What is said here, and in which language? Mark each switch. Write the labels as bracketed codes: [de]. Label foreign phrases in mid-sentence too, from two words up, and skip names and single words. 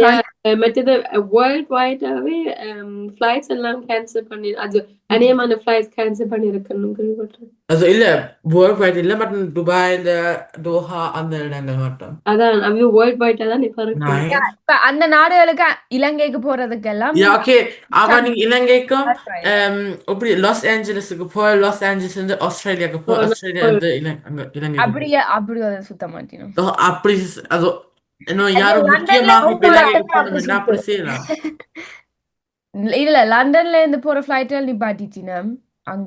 [ta] Yeah, மற்றது வேர்ல்ட் வைடாவே ஃபிளைட்ஸ் எல்லாம் கேன்சல் பண்ணி அது அநேகமான ஃபிளைட்ஸ் கேன்சல் பண்ணியிருக்கணும் கேள்விப்பட்டேன். Also இல்ல வேர்ல்ட் வைட் இல்ல, பட் துபாயில தோஹா அந்த இடங்கள் மட்டும். அதான் அவங்க வேர்ல்ட் வைடா தான் இப்ப இருக்கு. [en] Nice. [ta] இப்ப அந்த நாடுகளுக்கு இலங்கைக்கு போறதுக்கெல்லாம் [de] Ja, okay, aber [ta] நீங்க இலங்கைக்கும் [en] That's right. [ta] இப்படி லாஸ் ஏஞ்சலஸுக்கு போய் லாஸ் ஏஞ்சலஸ் இருந்து ஆஸ்திரேலியாவுக்கு போய் ஆஸ்திரேலியா இருந்து இலங்கைக்கு அப்படி அதை சுத்த மாட்டேனும் போய். அப்படி அது இன்னும் அது யாரும் லண்டன்ல முக்கியமாக இப்ப போனா இலங்கைக்கு அப்படி போகணும்னா அப்படி சுத்து. செய்யலாம். இல்ல லண்டன்ல இருந்து போற ஃபிளைட்கள் நிப்பாட்டிச்சினம் அங்க